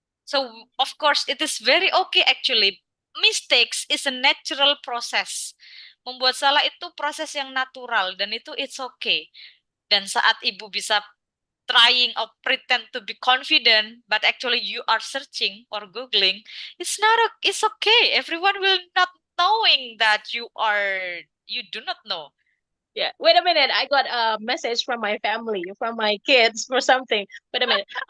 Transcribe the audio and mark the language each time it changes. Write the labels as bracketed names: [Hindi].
[English] So, of course, it is very okay actually. Mistakes is a natural process. [Indonesian] Membuat salah itu proses yang natural dan itu [English] it's okay. [Indonesian] Dan saat Ibu bisa [English] trying or pretend to be confident, but actually you are searching or Googling, it's okay. Everyone will not knowing that you do not know. Yeah. Wait a minute. I got a message from my family, from my kids, for something. Wait a minute.